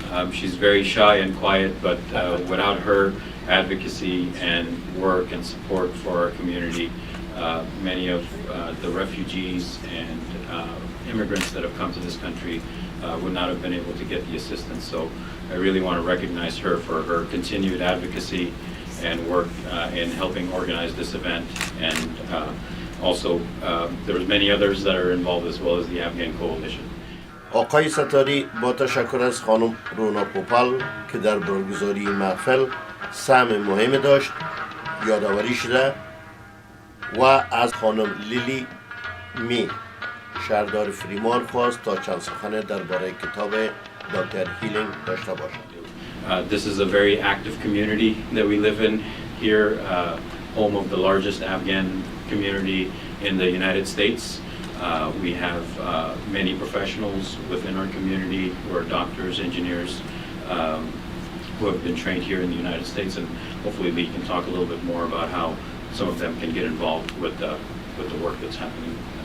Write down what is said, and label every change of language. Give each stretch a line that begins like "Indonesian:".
English: She's very shy and quiet, but without her advocacy and work and support for our community, many of the refugees and immigrants that have come to this country would not have been able to get the assistance. So I really want to recognize her for her continued advocacy and work in helping organize this event. And also there was many others that are involved as well as the Afghan Coalition.
Persian: آقای ستاری با تشکر از خانم رونا پوپال که در برگزاری این محفل سهم مهم داشت یادآوری شده و از خانم لیلی می شهردار فریمان خواست تا چند سخن درباره کتاب دکتر هیلینگ داشته باشد.
English: This is a very active community that we live in here, home of the largest Afghan community in the United States. We have many professionals within our community who are doctors, engineers, who have been trained here in the United States, and hopefully Lee can talk a little bit more about how some of them can get involved with the work that's happening.